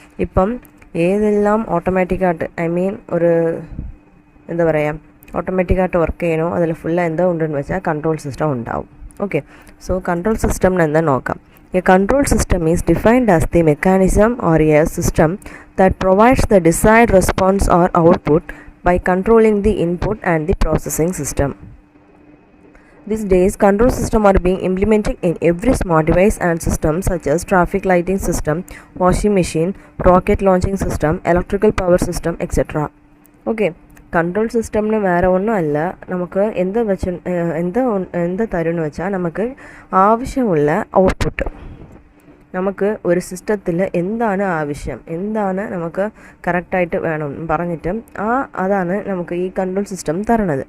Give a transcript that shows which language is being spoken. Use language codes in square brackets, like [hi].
[ml] ഇപ്പം ഏതെല്ലാം ഓട്ടോമാറ്റിക്കായിട്ട്, ഐ മീൻ ഒരു എന്താ പറയുക, ഓട്ടോമാറ്റിക്കായിട്ട് വർക്ക് ചെയ്യണോ അതിൽ ഫുള്ള് എന്താ ഉണ്ടെന്ന് വെച്ചാൽ കൺട്രോൾ സിസ്റ്റം ഉണ്ടാവും. [en] okay, so control system [ml] എന്താ നോക്കാം. [en] A control system is defined as the mechanism or a system that provides the desired response or output by controlling the input and the processing system. These days, control systems are being implemented in every smart device and system such as traffic lighting system, washing machine, rocket launching system, electrical power system, etc. [ml] Okay, control സിസ്റ്റമിന് വേറെ ഒന്നും അല്ല, നമുക്ക് എന്ത് തരുമെന്ന് വെച്ചാൽ നമുക്ക് ആവശ്യമുള്ള output. നമുക്ക് ഒരു സിസ്റ്റത്തിൽ എന്താണ് ആവശ്യം, എന്താണ് നമുക്ക് കറക്റ്റായിട്ട് വേണം പറഞ്ഞിട്ട് അതാണ് നമുക്ക് ഈ കൺട്രോൾ സിസ്റ്റം തരണത്.